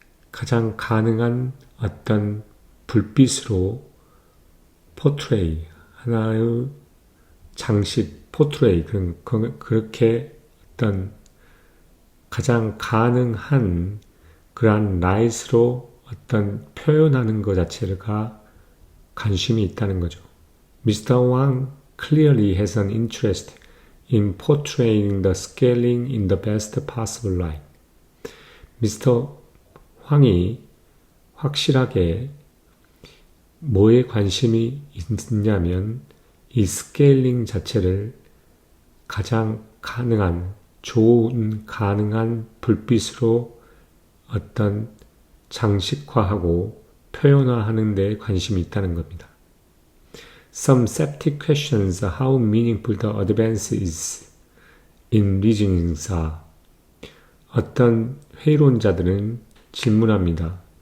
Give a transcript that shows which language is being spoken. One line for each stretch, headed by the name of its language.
Korean: 가장 가능한 어떤 불빛으로 하나의 장식, 그렇게 어떤 가장 가능한 그러한 라이트로 어떤 표현하는 것 자체가 관심이 있다는 거죠.
English: Mr. Wang clearly has an interest in portraying the scaling in the best possible light. Mr.
Korean: 황이 확실하게 뭐에 관심이 있냐면 이 스케일링 자체를 가장 좋은 가능한 불빛으로 어떤 장식화하고 표현화하는 데 관심이 있다는 겁니다.
English: Some skeptic questions how meaningful the advance is in reasoning are.
Korean: 어떤 회의론자들은 질문합니다.